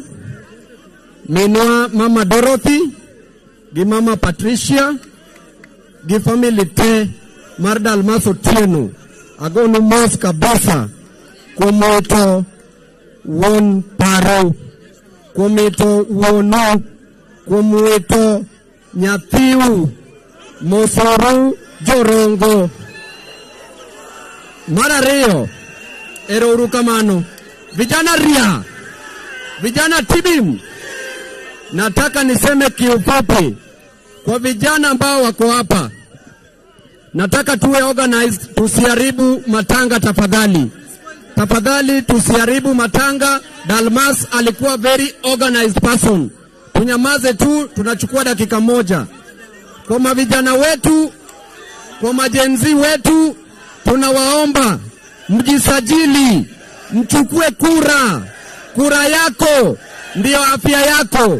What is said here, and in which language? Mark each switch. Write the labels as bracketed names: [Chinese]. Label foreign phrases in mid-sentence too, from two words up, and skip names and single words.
[Luo (Kenya and Tanzania)] minwa mama Dorothy gi mama Patricia gi family te mar Dalmas Otieno, agonu mos kabisa kumoto won paro, kumito wono, kumito nyathiu, mosoru jorongo. Marario eroro kamano vijana ria, vijana tibim. [Swahili] Nataka niseme kiufupi kwa vijana ambao wako hapa, nataka tuwe organized, tusiharibu matanga tafadhali. Tafadhali tusiharibu matanga. Dalmas alikuwa [English] very organized person. [Swahili] Tunyamaze tu, tunachukua dakika moja. Kwa mavijana wetu, kwa majenzi wetu, tunawaomba mjisajili, mchukue kura. Kura yako ndio afya yako.